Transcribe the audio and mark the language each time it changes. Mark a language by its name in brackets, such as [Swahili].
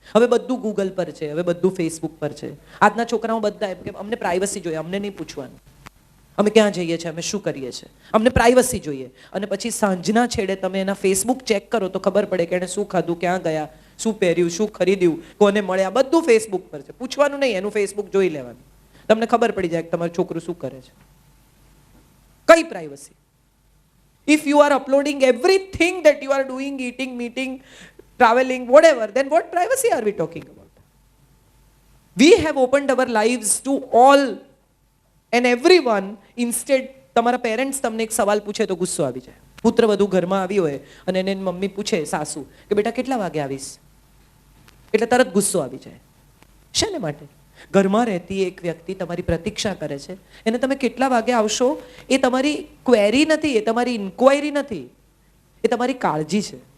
[Gujarati] હવે બધું ગૂગલ પર છે, હવે બધું ફેસબુક પર છે. આજના છોકરાઓ બધા એમ કે અમને પ્રાઇવસી જોઈએ, અમને નહીં પૂછવાનું અમે ક્યાં જઈએ છીએ, અમે શું કરીએ છીએ, અમને પ્રાઇવસી જોઈએ. અને પછી સાંજના છેડે તમે એના ફેસબુક ચેક કરો તો ખબર પડે કે એણે શું ખાધું, ક્યાં ગયા, શું પહેર્યું, શું ખરીદ્યું, કોને મળ્યા, બધું ફેસબુક પર છે. પૂછવાનું નહીં, એનું ફેસબુક જોઈ લેવાનું, તમને ખબર પડી જાય કે તમારું છોકરું શું કરે છે. કઈ privacy? [English] If you are uploading everything that you are doing, eating, meeting, traveling, whatever, then what privacy are we talking about? We have opened our lives to all and everyone. [Gujarati] Instead, તમારા parents તમને એક સવાલ પૂછે તો ગુસ્સો આવી જાય. પુત્ર વધુ ઘરમાં આવી હોય અને એને મમ્મી પૂછે, સાસુ, કે બેટા કેટલા વાગે આવીશ, એટલે તરત ગુસ્સો આવી જાય. શેને માટે? ઘરમાં રહેતી એક વ્યક્તિ તમારી પ્રતીક્ષા કરે છે, એને તમે કેટલા વાગે આવશો એ તમારી ક્વેરી નથી, એ તમારી ઇન્ક્વાયરી નથી, એ તમારી કાળજી છે.